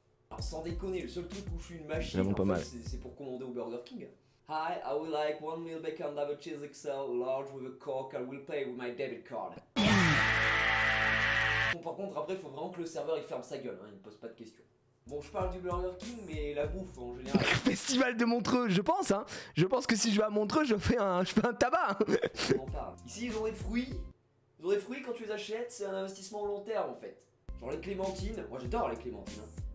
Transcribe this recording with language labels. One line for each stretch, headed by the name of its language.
French: Alors sans déconner, le seul truc où je suis une machine, Vraiment pas en fait, mal. c'est pour commander au Burger King.
English: Hi, I would like 1 meal bacon, double cheese XL, large with a Coke, I will pay with my debit card.
French: Bon, par contre, après, il faut vraiment que le serveur il ferme sa gueule, hein, il me pose pas de questions. Bon, je parle du Burger King, mais la bouffe en général. Festival de Montreux, je pense, hein. Je pense que si je vais à Montreux, je fais un tabac. On en parle. Ici, ils ont des fruits. Quand tu les achètes, c'est un investissement long terme en fait. Genre les clémentines, moi j'adore les clémentines, hein.